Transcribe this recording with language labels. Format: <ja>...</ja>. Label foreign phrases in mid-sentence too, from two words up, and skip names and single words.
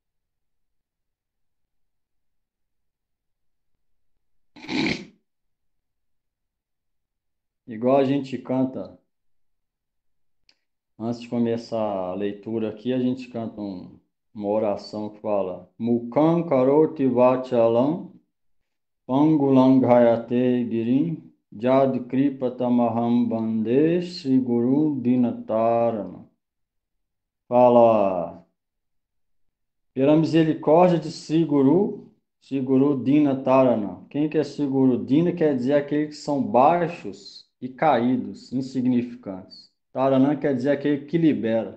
<pt>Igual a gente canta, antes de começar a leitura aqui, a gente canta uma oração que fala</pt> <sa>मूकं करोति वाचालं पङ्गुंलङ्घयते गिरिम् यत् कृपातमहं वन्दे श्री गुरु दीनतारण.</sa> <pt>Fala, pela misericórdia de</pt> <sa>श्री गुरु दीनतारण.</sa> <pt>Quem que é Sri Guru? Dina quer dizer aqueles que são baixos e caídos, insignificantes. Taranã quer dizer aquele que libera.</pt>